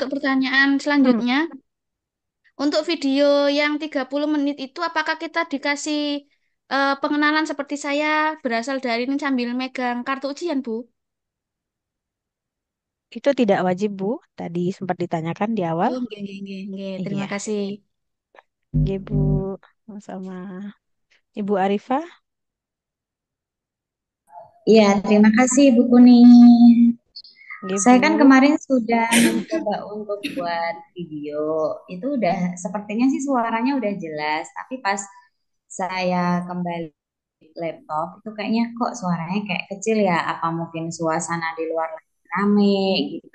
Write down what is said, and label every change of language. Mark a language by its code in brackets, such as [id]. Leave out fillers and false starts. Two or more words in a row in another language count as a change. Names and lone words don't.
[id] untuk pertanyaan selanjutnya, untuk video yang 30 menit itu apakah kita dikasih pengenalan seperti saya berasal dari ini sambil megang kartu ujian, Bu? Itu tidak wajib, Bu. Tadi sempat ditanyakan di awal. [jv] Oh, nggih, nggih, nggih, nggih. [id] Terima Iya, kasih. iya, Bu. Sama Ibu Arifah. Iya, terima kasih Bu Kuni. Iya, Saya kan Bu. kemarin sudah mencoba untuk buat video. Itu udah sepertinya sih suaranya udah jelas, tapi pas saya kembali laptop itu kayaknya kok suaranya kayak kecil ya, apa mungkin suasana di luar lagi rame gitu.